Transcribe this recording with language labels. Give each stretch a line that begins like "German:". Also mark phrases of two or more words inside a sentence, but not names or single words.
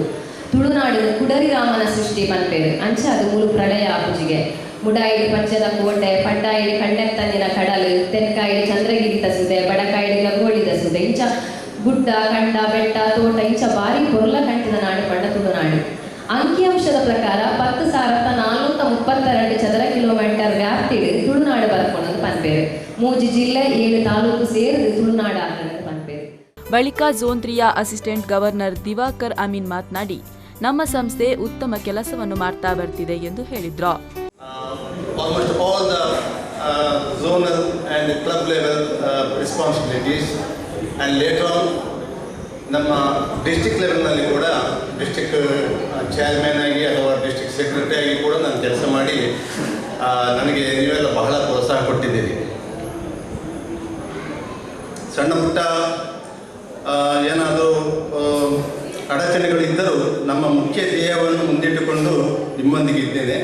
Tulu: ತುಳುನಾಡಿನ ಕುಡರಿ ರಾಮನ ಸೃಷ್ಟಿ ಪನ್ಪೇರು ಅಂಚಾದು ಮೂಲು ಪ್ರಳಯ ಆಪುಜಿಗೆ ಮುಡಾಯಿಡಿ ಪಂಚದ ಕೋಟೆ, ಪಡ್ಡಾಯಿಡಿ ಕಣ್ಣೆತ್ತಂದಿನ ಕಡಲು, ತೆನ್ಕಾಯಿಡಿ ಚಂದ್ರಗಿರಿ ತಸುದೆ, ಬಡಕಾಯಿಡಿ ಲಗೋಳಿ ತಸುದೆ, ಇಂಚ ಗುಡ್ಡ, ಕಂಡ, ಬೆಟ್ಟ, ತೋಟ ಇಂಚ ಬಾರಿ ಪೊರ್ಲ ಕಂಟಿನ ನಾಡು ಪಂಡ ತುಳುನಾಡು. ಅಂಕಿಅಂಶದ ಪ್ರಕಾರ 10,432 ಚದರ ಕಿಲೋಮೀಟರ್ ವ್ಯಾಪ್ತಿಡು ತುಳುನಾಡು ಬರ್ಕೊಂಡು ಪನ್ಪೇರು. 3 ಜಿಲ್ಲೆ 7 ತಾಲೂಕು ಸೇರಿದು ತುಳುನಾಡು ಆಗ್ತದೆ ಪನ್ಪೇರು.
Kannada: ಬಳಿಕ ಝೋನ್ 3ಯ
English: assistant governor
Kannada: ದಿವಾಕರ್ ಅಮೀನ್ ಮಾತನಾಡಿ, ನಮ್ಮ ಸಂಸ್ಥೆ ಉತ್ತಮ ಕೆಲಸವನ್ನು ಮಾಡ್ತಾ ಬರ್ತಿದೆ ಎಂದು ಹೇಳಿದ್ರು.
English: Almost all the zonal and club level responsibilities, and later on
Kannada: ನಮ್ಮ
English: district levelನಲ್ಲಿ
Kannada: ಕೂಡ
English: district chairman
Kannada: ಆಗಿ ಅಥವಾ
English: district secretary
Kannada: ಆಗಿ ಕೂಡ ನಾನು ಕೆಲಸ ಮಾಡಿ ನನಗೆ ನೀವೆಲ್ಲ ಬಹಳ ಪ್ರೋತ್ಸಾಹ ಕೊಟ್ಟಿದ್ದೀರಿ. ಸಣ್ಣ ಪುಟ್ಟ ಏನಾದರೂ ಅಡಚಣೆಗಳಿದ್ದರೂ ನಮ್ಮ ಮುಖ್ಯ ಧ್ಯೇಯವನ್ನು ಮುಂದಿಟ್ಟುಕೊಂಡು ನಿಮ್ಮೊಂದಿಗೆ ಇದ್ದೇನೆ.